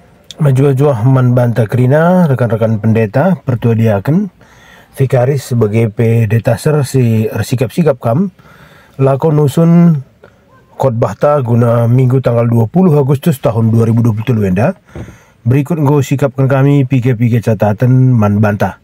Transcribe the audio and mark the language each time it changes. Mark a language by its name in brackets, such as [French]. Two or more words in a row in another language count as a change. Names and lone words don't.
[Batak Karo] Majuah-juah man banta kerina [Indonesian] rekan-rekan pendeta [Batak Karo] pertua diaken Vikaris [Indonesian] sebagai pendeta [Batak Karo] ser si sikap-sikap kam lakon nusun khotbah ta guna [Indonesian] minggu tanggal 20 Agustus tahun 2023 [Batak Karo] enda. Berikut nggo sikapkan kami pike-pike catatan man banta.